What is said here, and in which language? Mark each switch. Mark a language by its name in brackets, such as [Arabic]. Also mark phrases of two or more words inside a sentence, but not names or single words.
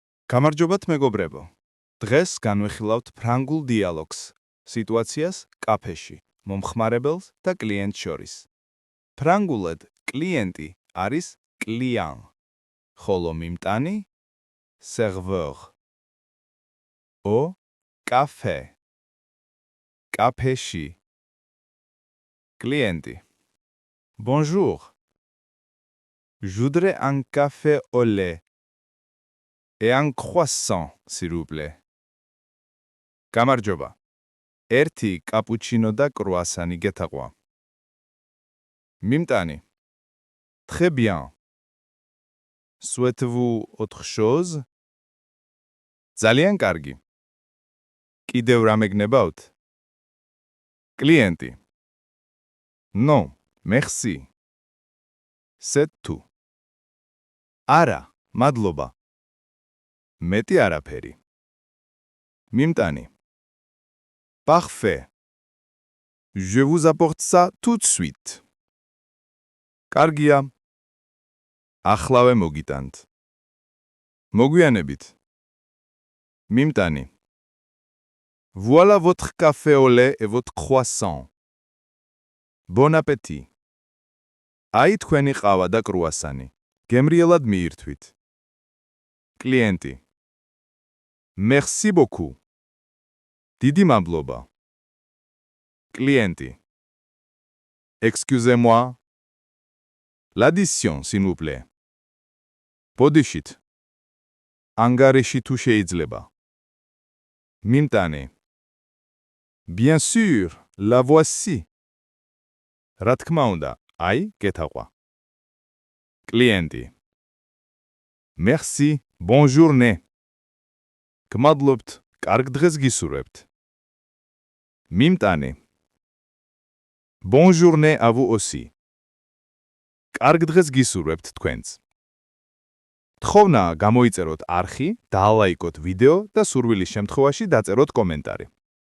[Georgian] გამარჯობათ მეგობრებო. დღეს განვიხილავთ ფრანგულ დიალოგს, სიტუაციას კაფეში, მომხმარებელს და კლიენტს შორის. ფრანგულად კლიენტი არის client, ხოლო მიმტანი serveur. [French] Au café. კაფეში. Clienti. Bonjour. Je voudrais un café au lait et un croissant, s'il vous plaît. [Georgian] გამარჯობა. ერთი კაპუჩინო და კრუასანი გეთაყვა. მიმტანი. [French] Très bien. Souhaitez-vous autre chose? [Georgian] ძალიან კარგი. კიდევ რამე გნებავთ? [French] Clienti. Non, merci. C'est tout. [Georgian] არა, მადლობა. მეტი არაფერი. მიმტანი. [French] Parfait. Je vous apporte ça tout de suite. [Georgian] კარგია. ახლავე მოგიტანთ. მოგვიანებით. მიმტანი. [French] Voilà votre café au lait et votre croissant. Bon appétit. [Georgian] აი თქვენი ყავა და კრუასანი. გემრიელად მიირთვით. Clienti. [French] Merci beaucoup. [Georgian] დიდი მადლობა. [French] Clienti. Excusez-moi. L'addition, s'il vous plaît. Podishit. [Georgian] ანგარიში თუ შეიძლება. მიმტანი. [French] Bien sûr, la voici. [Georgian] რა თქმა უნდა, აი, გეთაყვა. Clienti. [French] Merci, bonne journée. [Georgian] გმადლობთ, კარგ დღეს გისურვებთ. მიმტანი. [French] Bonne journée à vous aussi. [Georgian] კარგ დღეს გისურვებთ თქვენც. თხოვნა გამოიწეროთ არხი, დაალაიკოთ ვიდეო და სურვილის შემთხვევაში დაწეროთ კომენტარი.